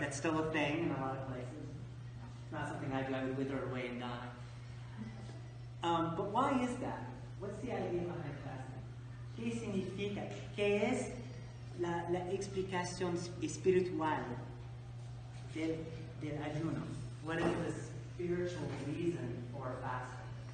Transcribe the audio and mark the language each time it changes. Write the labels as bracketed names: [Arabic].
[English] That's still a thing in a lot of places. It's not something I do. I would wither away and die. But why is that? What's the idea behind fasting? [Spanish] ¿Qué significa? ¿Qué es la explicación espiritual del ayuno? [English] What is the spiritual reason for fasting?